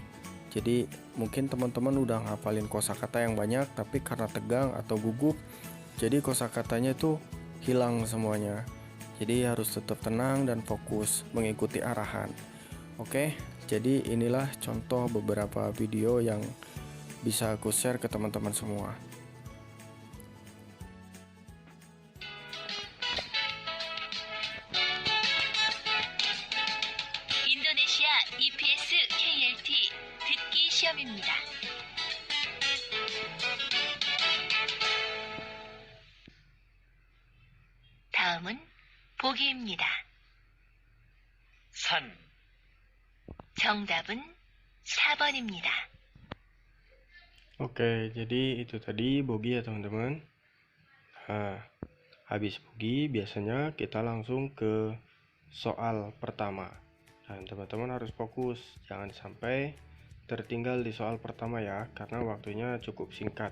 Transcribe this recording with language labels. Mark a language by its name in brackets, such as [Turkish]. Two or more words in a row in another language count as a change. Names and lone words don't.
[Indonesian] Jadi mungkin teman-teman udah ngapalin kosakata yang banyak, tapi karena tegang atau gugup, jadi kosakatanya itu hilang semuanya. Jadi harus tetap tenang dan fokus mengikuti arahan. Oke, jadi inilah contoh beberapa video yang bisa aku share ke teman-teman semua. [Korean] 인도네시아 EPS KLT 듣기 시험입니다. 다음은 보기입니다. 산, 정답은 4번입니다. [Indonesian] Oke, jadi itu tadi bogi ya teman-teman. Nah, habis bogi biasanya kita langsung ke soal pertama. Dan teman-teman harus fokus, jangan sampai tertinggal di soal pertama ya, karena waktunya cukup singkat.